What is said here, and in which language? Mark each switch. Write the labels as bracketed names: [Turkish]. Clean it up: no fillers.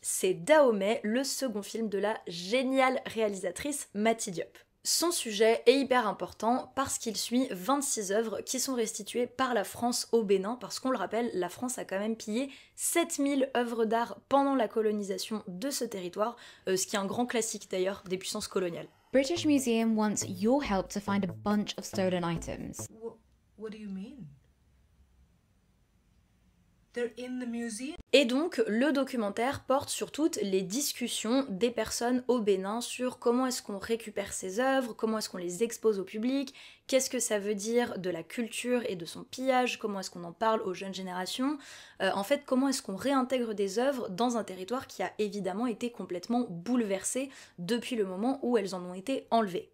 [French] C'est Dahomey, le second film de la géniale réalisatrice Mati Diop. Son sujet est hyper important parce qu'il suit 26 œuvres qui sont restituées par la France au Bénin, parce qu'on le rappelle, la France a quand même pillé 7000 œuvres d'art pendant la colonisation de ce territoire, ce qui est un grand classique d'ailleurs des puissances coloniales. [English] British Museum wants your help to find a bunch of stolen items. What do you mean? They're in the museum? [French] Et donc, le documentaire porte sur toutes les discussions des personnes au Bénin sur comment est-ce qu'on récupère ces œuvres, comment est-ce qu'on les expose au public, qu'est-ce que ça veut dire de la culture et de son pillage, comment est-ce qu'on en parle aux jeunes générations, en fait, comment est-ce qu'on réintègre des œuvres dans un territoire qui a évidemment été complètement bouleversé depuis le moment où elles en ont été enlevées.